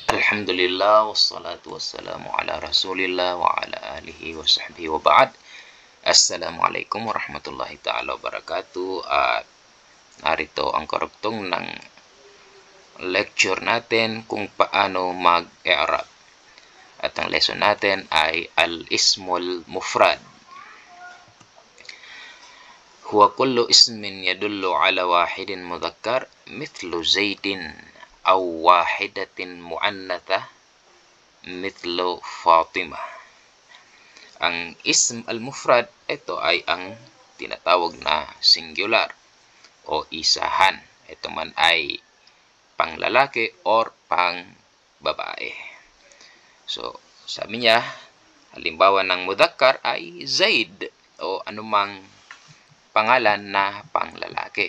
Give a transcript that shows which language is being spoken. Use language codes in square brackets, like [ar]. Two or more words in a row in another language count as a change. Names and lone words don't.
[ar] الحمد لله والصلاة والسلام على رسول الله وعلى آله وصحبه وبعد. السلام عليكم ورحمة الله تعالى وبركاته. [tl] At narito ang karugtong ng lecture natin kung paano mag-i'rab. At ang lesson natin ay [ar] الاسم المفرد. هو كل اسم يدل على واحد مذكر مثل زيد أو واحدة مؤنثة مثل فاطمة. [tl] Ang [ar] اسم المفرد, [tl] ito ay ang tinatawag na singular o isahan. Ito man ay panglalaki or pang babae. So, sabi niya, halimbawa ng mudhakkar ay Zaid o anumang pangalan na panglalaki.